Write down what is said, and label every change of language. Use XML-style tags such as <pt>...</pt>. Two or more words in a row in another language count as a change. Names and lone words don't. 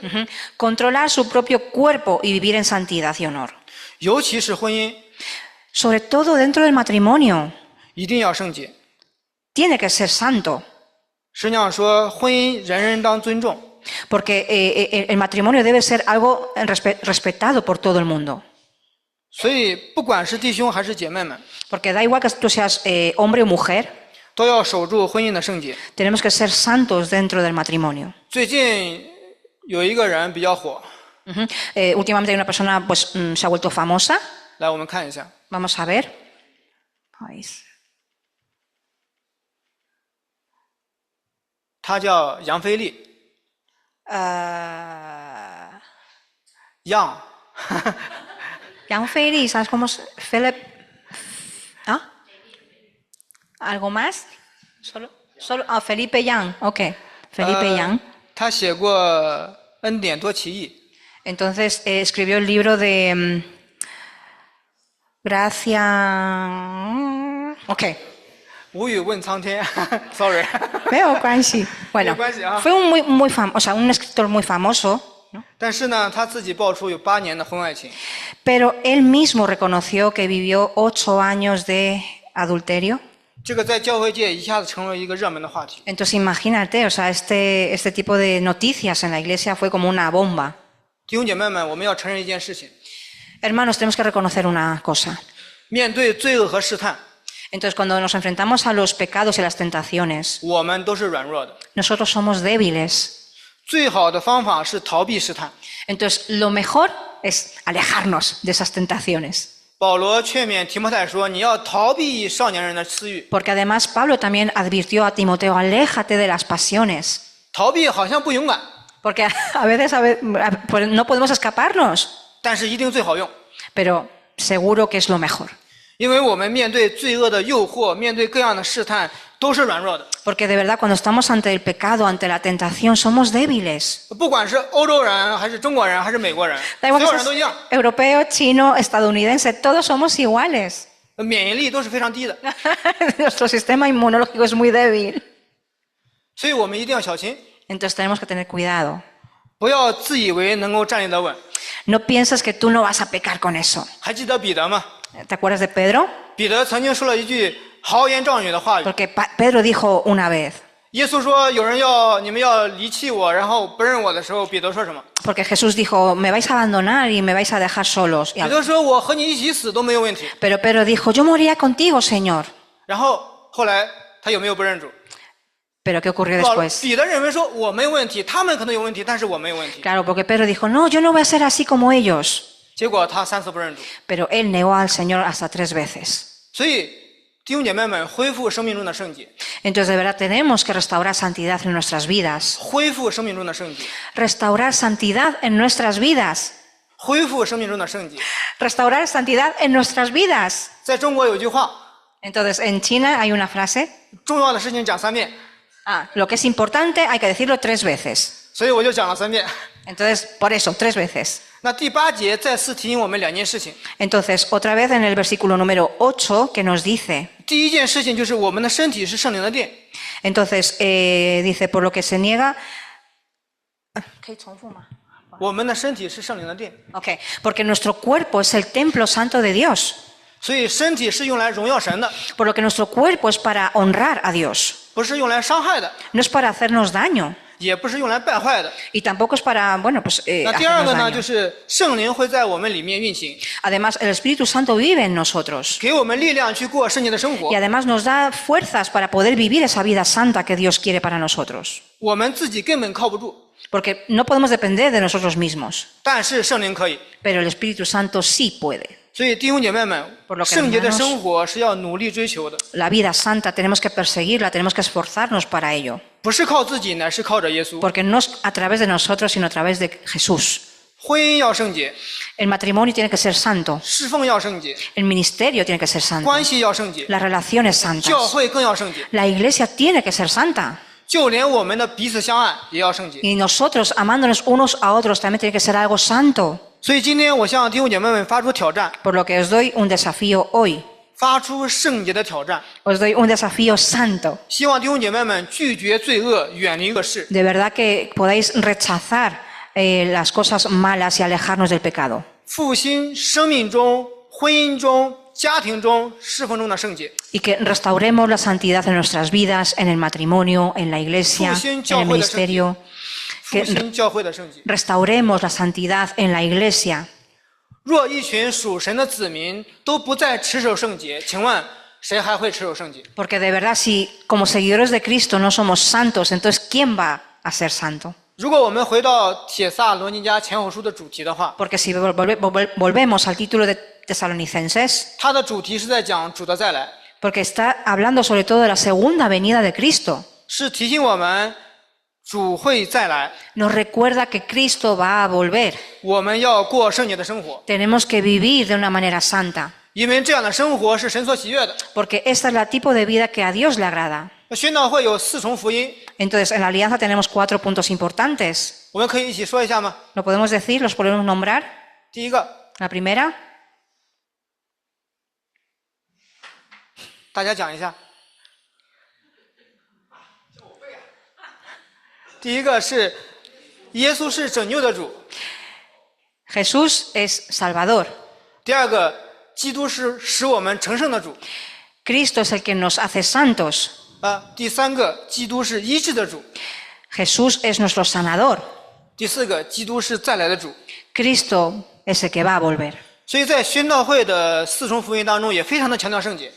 <es>Controlar su propio cuerpo y vivir en santidad y honor.</es> <zh>尤其是婚姻</zh> <es>Sobre todo dentro del matrimonio,</es> <zh>一定要圣洁。</zh> <es>tiene que ser santo.</es> <zh>实际上说，婚姻人人当尊重，</zh> <es>Porque el matrimonio debe ser algo respetado por todo el mundo.</es> <zh>所以不管是弟兄还是姐妹们，</zh> <es>Porque da igual que tú seas hombre o mujer,</es> <zh>都要守住婚姻的圣洁。</zh> <es>tenemos que ser santos dentro del matrimonio.</es> <zh>最近有一个人比较火，</zh> <es>Últimamente hay una persona pues se ha vuelto famosa.</es> <zh>来我们看一下，</zh> <es>Vamos a ver. País.</es> <zh>他叫杨菲利，杨，</zh> <es>Yang Feli, ¿sabes cómo es? Philip. ¿Ah? ¿Algo más? Solo Felipe Yang. Ok. Felipe Yang.</es> <zh>他写过《恩典多奇异》，</zh> <es>Entonces escribió el libro de Gracia. Ok.</es> <zh>无语问苍天 ，sorry。</zh> <es>Veo Guanxi. Bueno,</es> <zh>没关系啊。</zh> <es>fue un escritor muy famoso, ¿no?</es> <zh>但是呢，他自己爆出有8年的婚外情，</zh> <es>Pero él mismo reconoció que vivió 8 años de adulterio.</es> <zh>这个在教会界一下子成为一个热门的话题。</zh> <es>Entonces imagínate, o sea, este tipo de noticias en la iglesia fue como una bomba.</es> <zh>弟兄姐妹们，我们要承认一件事情：</zh> <es>Hermanos, tenemos que reconocer una cosa.</es> <zh>面对罪恶和试探，</zh> <es>Entonces, cuando nos enfrentamos a los pecados y las tentaciones,</es> <zh>我们都是软弱的。</zh> <es>nosotros somos débiles.</es> <zh>最好的方法是逃避试探。</zh> <es>Entonces, lo mejor es alejarnos de esas tentaciones.</es> <zh>保罗劝勉提摩太说：“你要逃避少年人的私欲。</zh> <es>Porque además Pablo también advirtió a Timoteo, aléjate de las pasiones.</es> <zh>逃避好像不勇敢，</zh> <es>Porque a veces pues no podemos escaparnos,</es> <zh>但是一定最好用，</zh> <es>pero seguro que es lo mejor.</es> <zh>因为我们面对罪恶的诱惑，面对各样的试探，都是软弱的。</zh> <es>Porque de verdad, cuando estamos ante el pecado, ante la tentación, somos débiles.</es> <zh>不管是欧洲人，还是中国人，还是美国人，</zh> <es>Da</es> <zh>所</zh> <es>igual</es> <zh>有</zh> <es>que</es> <zh>人都一样，</zh> <es>seas europeo, chino, estadounidense, todos somos iguales.</es> <zh>免疫力都是非常低的。</zh> <es>Nuestro sistema inmunológico es muy débil.</es> <zh>所以我们一定要小心，</zh> <es>Entonces tenemos que tener cuidado.</es> <zh>不要自以为能够站立得稳。</zh> <es>No pienses que tú no vas a pecar con eso.</es> <zh>还记得彼得吗？</zh> <es>¿Te acuerdas de Pedro?</es> <zh>彼得曾经说了一句豪言壮语的话语。</zh> <es>Porque Pedro dijo una vez,</es> <zh>耶稣说：“有人你们要离弃我，然后不认我的时候，彼得说什么？</zh> <es>porque Jesús dijo, me vais a abandonar y me vais a dejar solos.</es> <zh>彼得说：“我和你一起死都没有问题。</zh> <es>Pero Pedro dijo, yo moriría contigo, Señor. ”</es> <zh>然后后来他有没有不认主？</zh> <es>Pero ¿qué ocurrió</es> <zh>保</zh> <es>después?</es> <zh>彼得认为说我没有问题，他们可能有问题，但是我没有问题。</zh> <es>Claro, porque Pedro dijo, no, yo no voy a ser así como ellos.</es> <zh>结果他3次不认主。</zh> <es>Pero él negó al Señor hasta 3 veces.</es> <zh>所以弟兄姐妹们，恢复生命中的圣洁，</zh> <es>Entonces, de verdad, tenemos que restaurar santidad en nuestras vidas.</es> <zh>恢复生命中的圣洁，</zh> <es>Restaurar santidad en nuestras vidas.</es> <zh>恢复生命中的圣洁。</zh> <es>Restaurar santidad en nuestras vidas.</es> <zh>在中国有句话，</zh> <es>Entonces, en China hay una frase,</es> <zh>重要的事情讲3遍，</zh> <es>lo que es importante hay que decirlo 3 veces.</es> <zh>所以我就讲了3遍。</zh> <es>Entonces, por eso, 3 veces.</es> <zh>那第8节再次提醒我们2件事情。</zh> <es>Entonces, otra vez en el versículo número 8 que nos dice,</es> <zh>第一件事情就是我们的身体是圣灵的殿，</zh> <es>entonces, dice, por lo que se niega...</es> <zh>可以重复吗？我们的身体是圣灵的殿，</zh> <es>Ok, porque nuestro cuerpo es el templo santo de Dios.</es> <zh>所以身体是用来荣耀神的，</zh> <es>Por lo que nuestro cuerpo es para honrar a Dios.</es> <zh>不是用来伤害的，</zh> <es>No es para hacernos daño.</es> <zh>也不是用来败坏的。</zh> <es>Y tampoco es para, bueno, pues</es> <zh>那第二</zh> <es>hacernos</es> <zh>个呢，</zh> <es>daño.</es> <zh>就是圣灵会在我们里面运行，</zh> <es>Además, el Espíritu Santo vive en nosotros.</es> <zh>给我们力量去过圣洁的生活</zh> <es>Y。además nos da fuerzas para poder vivir esa vida santa que Dios quiere para nosotros.</es> <zh>我们自己根本靠不住，</zh> <es>Porque no podemos depender de nosotros mismos.</es> <zh>但是圣灵可以。</zh> <es>Pero el Espíritu Santo sí puede.</es> <zh>所以弟兄姐妹们</zh> <es>Por lo，que</es> <zh>圣洁的</zh> <es>hermanos</es> <zh>生活是要努力追求的，</zh> <es>La vida santa tenemos que perseguirla, tenemos que esforzarnos para ello.</es> <zh>不是靠自己，乃是靠着耶稣。</zh> <es>Porque no es a través de nosotros, sino a través de Jesús.</es> <zh>婚姻要圣洁，</zh> <es>El matrimonio tiene que ser santo.</es> <zh>侍奉要圣洁，</zh> <es>El ministerio tiene que ser santo.</es> <zh>关系要圣洁，</zh> <es>Las relaciones santas.</es> <zh>教会更要圣洁。</zh> <es>La iglesia tiene que ser santa.</es> <zh>就连我们的彼此相爱也要圣洁。</zh> <es>Y nosotros, amándonos unos a otros, también tiene que ser algo santo.</es> <zh>所以今天我向弟兄姐妹们发出挑战，</zh> <es>Por lo que os doy un desafío hoy.</es> <zh>发出圣洁的挑战，</zh> <es>Os doy un desafío santo.</es> <zh>希望弟兄姐妹们拒绝罪恶，远离恶事。</zh> <es>De verdad que podáis rechazar las cosas malas y alejarnos del pecado.</es> <zh>复兴生命中、婚姻中、家庭中、侍奉中的圣洁。</zh> <es>Y que restauremos la santidad en nuestras vidas, en el matrimonio, en la iglesia, en el ministerio.</es> <zh>复兴教会的圣洁。</zh> <es>Restauremos la santidad en la iglesia.</es> <zh>若一群属神的子民都不再持守圣洁，请问谁还会持守圣洁？</zh> <es>Porque de verdad, si como seguidores de Cristo no somos santos, entonces ¿quién va a ser santo?</es> <zh>如果我们回到帖撒罗尼迦前后书的主题的话，</zh> <es>Porque si volvemos al título de Tesalonicenses,</es> <zh>它的主题是在讲主的再来，</zh> <es>porque está hablando sobre todo de la segunda venida de Cristo.</es> <zh>是提醒我们主会再来，</zh> <es>Nos recuerda que Cristo va a volver.</es> <zh>我们要过圣洁的生活，</zh> <es>Tenemos que vivir de una manera santa,</es> <zh>因为这样的生活是神所喜悦的。</zh> <es>porque esta es la tipo de vida que a Dios le agrada.</es> <zh>宣道会有4重福音，</zh> <es>Entonces, en la alianza tenemos 4 puntos importantes.</es> <zh>我们可以一起说一下吗？</zh> <es>¿Lo podemos decir? ¿Los podemos nombrar?</es> <zh>第一个，</zh> <es>La primera,</es> <zh>大家讲一下。第一个是耶稣是拯救的主，</zh> <es>Jesús es Salvador.</es> <zh>第二个，基督是使我们成圣的主，</zh> <es>Cristo es el que nos hace santos.</es> <zh>第三个，基督是医治的主，</zh> <es>Jesús es nuestro sanador.</es> <zh>第四个，基督是再来的主。</zh> <es>Cristo es el que va a volver.</es> <zh>所以在宣道会的4重福音当中，也非常的强调圣洁，</zh>